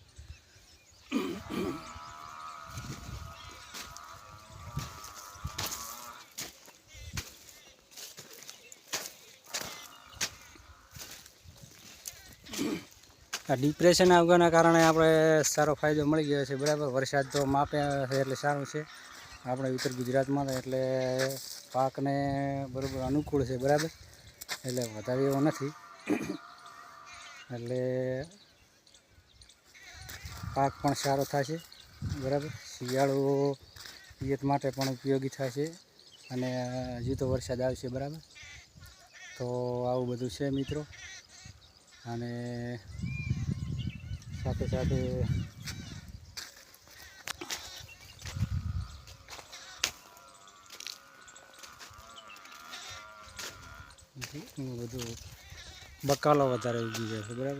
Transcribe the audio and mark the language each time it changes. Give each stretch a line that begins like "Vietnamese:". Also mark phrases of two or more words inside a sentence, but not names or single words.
Gujarati: આ ડિપ્રેશન આવવાના કારણે આપણે સારો ફાયદો મળી ગયો છે બરાબર। વરસાદ તો માપે છે એટલે સારું છે આપણે ઉત્તર ગુજરાતમાં, એટલે પાકને બરોબર અનુકૂળ છે બરાબર। એટલે વધારે એવો નથી, એટલે પાક પણ સારો થશે બરાબર। શિયાળો પિયત માટે પણ ઉપયોગી થશે અને હજી તો વરસાદ આવશે બરાબર। તો આવું બધું છે મિત્રોં। અને સાથે સાથે બધું બકાલો વધારે ઉગી જાય છે બરાબર।